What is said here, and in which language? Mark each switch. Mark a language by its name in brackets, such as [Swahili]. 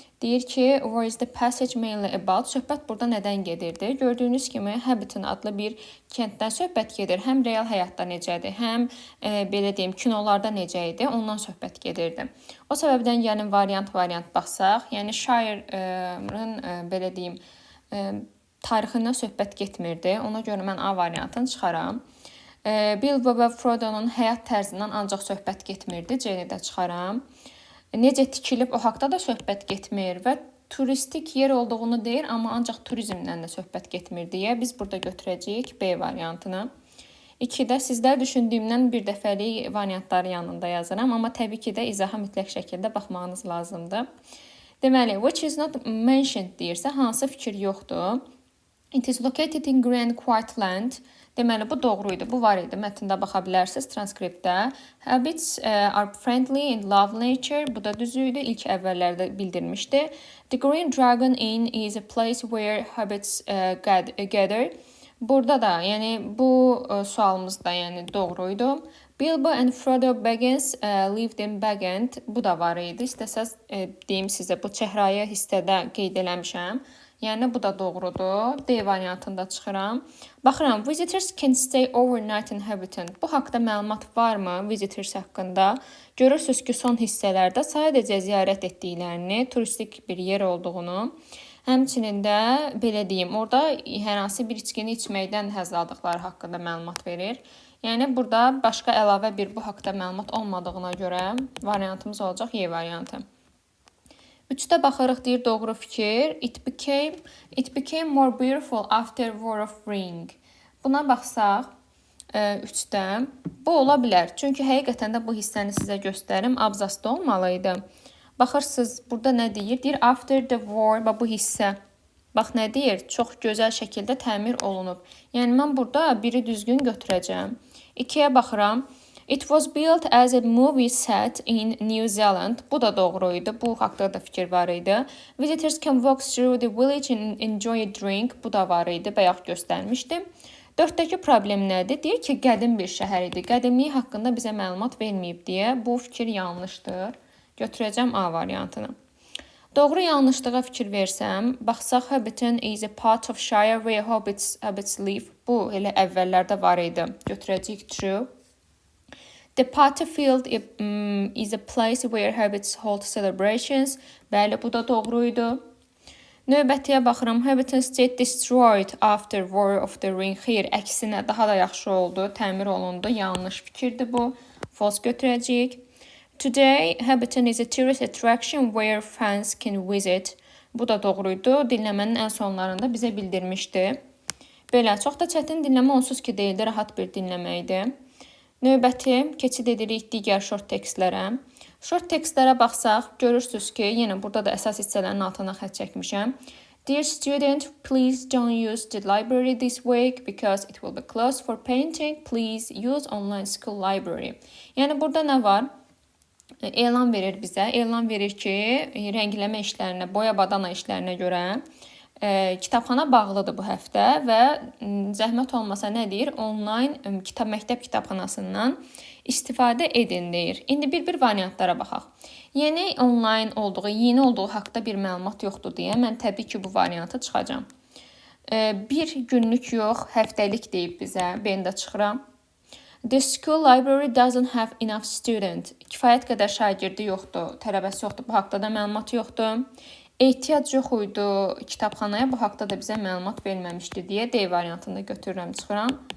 [Azerbaijani] Deyir ki, [English] where is the passage mainly about? [Azerbaijani] Söhbət burada nədən gedirdi? Gördüyünüz kimi, Hobbiton adlı bir kənddən söhbət gedir. Həm real həyatda necədir, həm belə deyim, kinolarda necə idi, ondan söhbət gedirdi. O səbəbdən yəni variant baxsaq, yəni şairin belə deyim, tarixindən söhbət getmirdi. Ona görə mən A variantını çıxaram. Bilbo və Frodo'nun həyat tərzindən ancaq söhbət getmirdi, C-ni də çıxaram. Necə tikilib o haqda da söhbət getmir və turistik yer olduğunu deyir, amma ancaq turizmdən də söhbət getmir deyə biz burada götürəcəyik B variantını. 2-də sizlər düşündüyümdən bir dəfəlik variantları yanında yazıram, amma təbii ki də izaha mütləq şəkildə baxmağınız lazımdır. Deməli, [English] which is not mentioned [Azerbaijani] deyirsə, hansı fikir yoxdur? [English] It is located in Grand Quiet Land. [Azerbaijani] Deməli, bu doğru idi, bu var idi. Mətndə baxa bilərsiniz transkriptdə. [English] Habits are friendly and love nature. [Azerbaijani] Bu da düz idi. İlk əvvəllərdə bildirmişdi. [English] The Green Dragon Inn is a place where hobbits gather. [Azerbaijani] Burada da, yəni bu sualımız da yəni doğru idi. [English] Bilbo and Frodo Baggins lived in Bag End. [Azerbaijani] Bu da var idi. İstəsəz deyim sizə, bu çəhrayı hissədə qeyd eləmişəm. Yəni bu da doğrudur. D variantında çıxıram. Baxıram, [English] visitors can stay overnight in Hobbiton. [Azerbaijani] Bu haqda məlumat varmı visitors haqqında? Görürsünüz ki, son hissələrdə sadəcə ziyarət etdiklərini, turistik bir yer olduğunu, həmçinin də belə deyim, orada hər hansı bir içkini içməkdən həzz aldıqları haqqında məlumat verir. Yəni burada başqa əlavə bir bu haqda məlumat olmadığına görə variantımız olacaq Y variantı. 3-də baxırıq, deyir doğru fikir. [English] It became more beautiful after War of Ring. [Azerbaijani] Buna baxsaq, 3-də bu ola bilər. Çünki həqiqətən də bu hissəni sizə göstərim. Abzasda olmalıydı. Baxırsınız, burada nə deyir? Deyir [English] after the war, [Azerbaijani] bu hissə. Bax nə deyir? Çox gözəl şəkildə təmir olunub. Yəni mən burada biri düzgün götürəcəm. 2-yə baxıram. [English] It was built as a movie set in New Zealand. [Azerbaijani] Bu da doğru idi. Bu haqda da fikir var idi. [English] Visitors can walk through the village and enjoy a drink. [Azerbaijani] Bu da var idi. Bayaq göstərmişdim. 4-dəki problem nədir? Deyir ki, qədim bir şəhər idi. Qədimliyi haqqında bizə məlumat verməyib deyə. Bu fikir yanlışdır. Götürəcəm A variantını. Doğru yanlışlığa fikir versəm, baxsaq [English] Hobbiton is a part of Shire where hobbits live. [Azerbaijani] Bu elə əvvəllərdə var idi. Götürəcəyik true. [English] The party field is a place where hobbits hold celebrations. [Azerbaijani] Bəli, bu da doğruydu. Növbətiyə baxıram. [English] Hobbiton state destroyed after War of the Ring. [Azerbaijani] Xeyr, əksinə daha da yaxşı oldu. Təmir olundu. Yanlış fikirdir bu. False götürəcəyik. Today, Hobbiton is a tourist attraction where fans can visit. Bu da doğruydu. Dinləmənin ən sonlarında bizə bildirmişdi. Belə, çox da çətin dinləmə onsuz ki deyildi. Rahat bir dinləmə idi. Növbəti, keçid edirik digər short tekstlərə. Short tekstlərə baxsaq, görürsünüz ki, yenə burada da əsas hissələrin altına xətt çəkmişəm. [English] Dear student, please don't use the library this week because it will be closed for painting. Please use online school library. [Azerbaijani] Yəni burada nə var? Elan verir bizə. Elan verir ki, rəngləmə işlərinə, boya badana işlərinə görə kitabxana bağlıdır bu həftə və zəhmət olmasa nə deyir? Online məktəb kitabxanasından istifadə edin deyir. İndi bir variantlara baxaq. Yeni onlayn olduğu, yeni olduğu haqqda bir məlumat yoxdur deyə mən təbii ki bu variantı çıxacağam. Bir günlük yox, həftəlik deyib bizə. Ben də çıxıram. [English] The school library doesn't have enough student. [Azerbaijani] Kifayət qədər şagirdi yoxdur, tələbəsi yoxdur. Bu haqqda da məlumat yoxdur. Ehtiyac yox idi kitabxanaya. Bu haqqda da bizə məlumat verməmişdi deyə D variantında götürürəm, çıxıram.